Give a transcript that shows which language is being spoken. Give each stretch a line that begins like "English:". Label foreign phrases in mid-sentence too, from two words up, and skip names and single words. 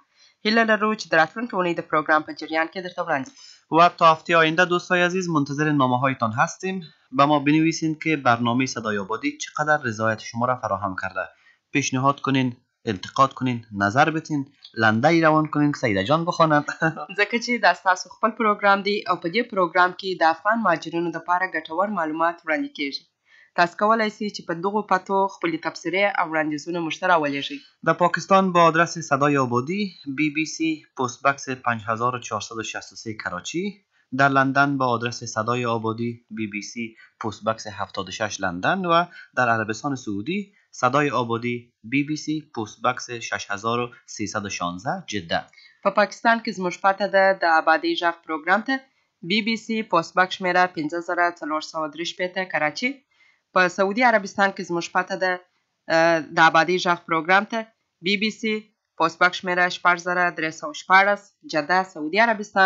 Pashto: هیله لرو چې د راتلونکې اونۍ د پروګرام په جریان کې درته وړاندې کړو.
Persian: و تا هفته آینده دوستای عزیز منتظر نامه هایتان هستیم. به ما بنویسین که برنامه صدای آبادی چقدر رضایت شما را فراهم کرده. پیشنهاد کنین، انتقاد کنین، نظر بتین، لنده ای روان کنین که سیده جان بخوانند.
Pashto: ځکه چې دا ستاسو خپل پروګرام دی او په دې پروګرام کې د افغان مهاجرینو دپاره ګټور معلومات وړاندې کیږي. تاسو کولی شئ چې په دغو پتو خپلې تبصرې او وړاندیزونه موږ ته راولېږئ.
Persian: در پاکستان با آدرس صدای آبادی BBC پست بکس 5463 کراچی. در لندن با آدرس صدای آبادی BBC پست بکس 76 لندن و در عربستان سعودی صدای آبادی BBC پست بکس 6316 جده.
Pashto: په پاکستان کې زموږ پته ده د آبادۍ غږ پروګرام ته BBC پست بکس شمیره 5463 کراچي. په سعودي عربستان کې زموږ پته ده د آبادۍ غږ پروګرام ته BBC پست بکس شمیره 4314 جده سعودي عربستان.